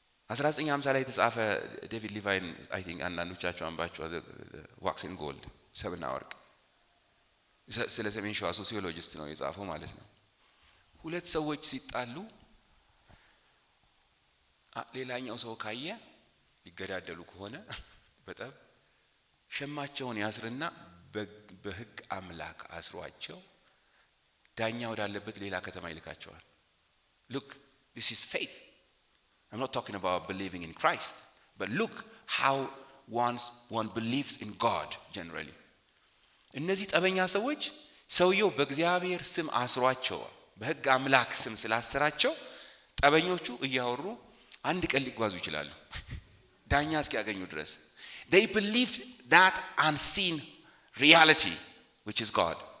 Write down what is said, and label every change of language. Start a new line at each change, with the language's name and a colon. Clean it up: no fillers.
Amharic: 1950 ላይ የተጻፈ ዴቪድ ሊቫይን
English: I think
Amharic: አንዳንዶቻችሁ አንባችሁ wax and gold ሰብና ወርቅ ስለ ሰሜን ሸዋ ሶሲዮሎጂስት ነው የጻፈው ማለት ነው። ሁለት ሰዎች ሲጣሉ ሌላኛው ሰው ካየ ይገዳደሉ ከሆነ በጣም ሸማቸውን ያስርና በህግ አምላክ አስሯቸው ዳኛ ወዳለበት ሌላ ከተማ ይልካቸዋል።
English: look this is faith. I'm not talking about believing in Christ, but look how one believes in God generally.
Amharic: እነዚህ ጠበኛ ሰዎች ሰውየው በእግዚአብሔር ስም አስሯቸው በህግ አምላክ ስም ስላሰራቸው ጠበኞቹ እያወሩ አንድ ቀን ሊጓዙ ይችላሉ ዳኛ እስኪያገኙ ድረስ።
English: they believe that unseen reality which is God.